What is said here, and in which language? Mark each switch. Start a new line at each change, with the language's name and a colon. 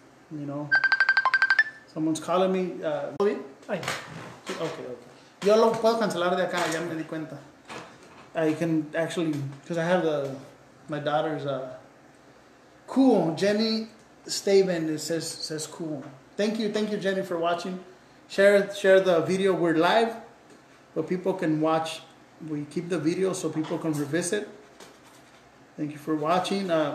English: You know, someone's calling me. Okay.
Spanish: Yo lo puedo cancelar de acá, ya me di cuenta.
English: I can actually, because I have my daughter's cool, Jenny Staven, it says cool. Thank you Jenny for watching. Share the video. We're live, but people can watch. We keep the video so people can revisit. Thank you for watching.